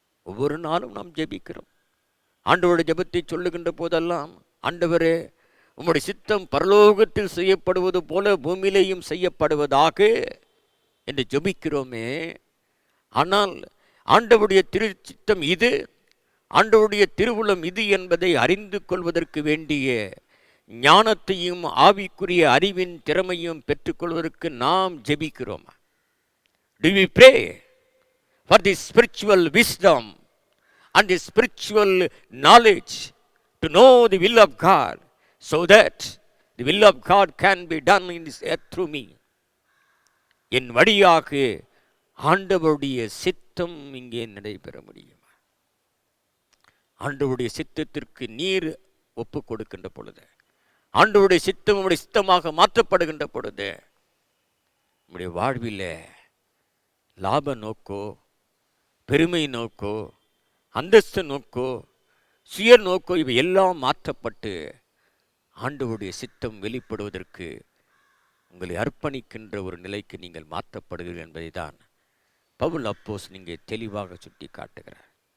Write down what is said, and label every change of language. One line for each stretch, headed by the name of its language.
Tamil: ஒவ்வொரு நாளும் நாம் ஜெபிக்கிறோம். ஆண்டவருடைய ஜெபத்தை சொல்லுகின்ற போதெல்லாம், ஆண்டவரே, உம்முடைய சித்தம் பரலோகத்தில் செய்யப்படுவது போல பூமியிலேயும் செய்யப்படுவதாக என்று ஜெபிக்கிறோமே. ஆனால் ஆண்டவருடைய திருச்சித்தம் இது, ஆண்டவருடைய திருவுளம் இது என்பதை அறிந்து கொள்வதற்கு வேண்டிய ஞானத்தையும் ஆவிக்குரிய அறிவின் திறமையும் பெற்றுக்கொள்வதற்கு நாம் ஜெபிக்கிறோம்.
English: Do we pray for the spiritual wisdom and the spiritual knowledge to know the will of God, so that the will of God can be done in this earth through me?
Tamil: என் வழியாக ஆண்டவருடைய சித்தம் இங்கே நடைபெற முடியும். ஆண்டவருடைய சித்தத்திற்கு நீர் ஒப்பு கொடுக்கின்ற பொழுது, ஆண்டவருடைய சித்தம் உடைய சித்தமாக மாற்றப்படுகின்ற பொழுது, உடைய வாழ்வில் லாப நோக்கோ, பெருமை நோக்கோ, அந்தஸ்து நோக்கோ, சுய நோக்கோ இவை எல்லாம் மாற்றப்பட்டு ஆண்டவருடைய சித்தம் வெளிப்படுவதற்கு உங்களை அர்ப்பணிக்கின்ற ஒரு நிலைக்கு நீங்கள் மாற்றப்படுகிறீர்கள் என்பதை தான் பவுல் அப்போஸ்தலன் இங்கே தெளிவாக சுட்டி காட்டுகிறார்.